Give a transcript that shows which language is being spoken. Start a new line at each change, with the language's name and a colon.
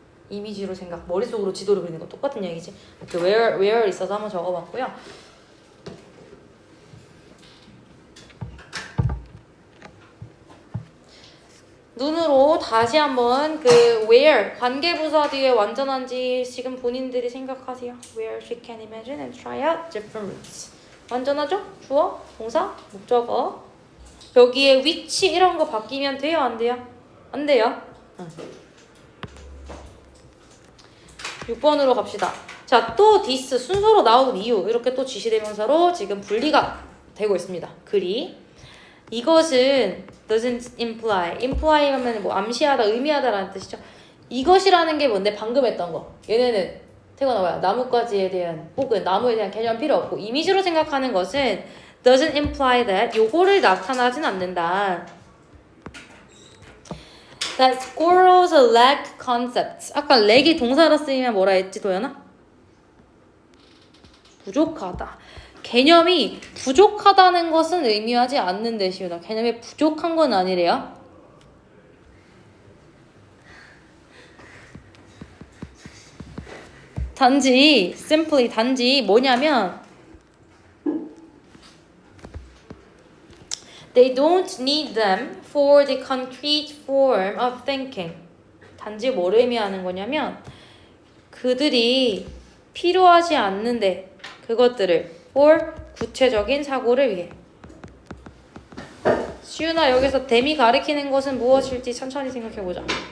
Korean: 이미지로 생각, 머릿속으로 지도를 그리는 건 똑같은 얘기지. 이렇게 where 있어서 한번 적어봤고요. 눈으로 다시 한번 그 where 관계부사 뒤에 완전한지 지금 본인들이 생각하세요.
English: Where she can imagine and try out different routes.
Korean: 완전하죠? 주어, 동사, 목적어. 여기에 which 이런 거 바뀌면 돼요? 안 돼요? 안 돼요. 6번으로 갑시다. 자, 또 this 순서로 나오는 이유 이렇게 또 지시대명사로 지금 분리가 되고 있습니다. 글이 이것은
English: doesn't imply
Korean: 하면 뭐 암시하다, 의미하다라는 뜻이죠. 이것이라는 게 뭔데? 방금 했던 거. 얘네는 태어나봐요. 나뭇가지에 대한 혹은 나무에 대한 개념 필요 없고 이미지로 생각하는 것은
English: doesn't imply that
Korean: 요거를 나타나진 않는다.
English: That squirrels lack concepts.
Korean: 아까 lack이 동사로 쓰이면 뭐라 했지 도연아? 부족하다. 개념이 부족하다는 것은 의미하지 않는 대시우다. 개념이 부족한 건 아니래요.
English: 단지 simply
Korean: 단지 뭐냐면
English: They don't need them for the concrete form of thinking.
Korean: 단지 뭘 의미하는 거냐면 그들이 필요하지 않는데 그것들을 for 구체적인 사고를 위해. 시윤아 여기서 댐이 가리키는 것은 무엇일지 천천히 생각해보자.